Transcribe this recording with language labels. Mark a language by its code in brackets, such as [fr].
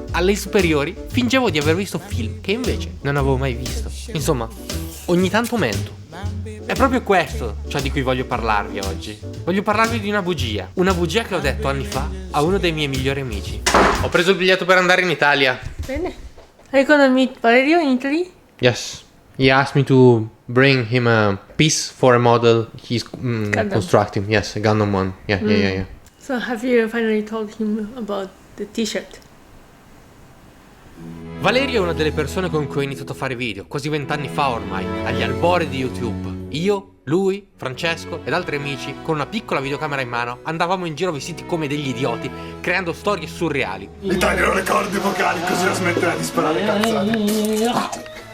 [it] Alle superiori fingevo di aver visto film che invece non avevo mai visto. Insomma, ogni tanto mento. È proprio questo ciò di cui voglio parlarvi oggi. Voglio parlarvi di una bugia. Una bugia che ho detto anni fa a uno dei miei migliori amici. Ho preso il biglietto per andare in Italia. Bene. [en] Are you gonna meet Valerio in Italy? Yes. He asked me to bring him a piece for a model he's constructing. Yes, a Gundam one. Yeah. So have you finally told him about the t-shirt? [it] Valerio è una delle persone con cui ho iniziato a fare video, quasi 20 anni fa ormai, agli albori di YouTube. Io, lui, Francesco ed altri amici, con una piccola videocamera in mano, andavamo in giro vestiti come degli idioti, creando storie surreali. Mi taglierò le corde vocali così la smetterà di sparare cazzate.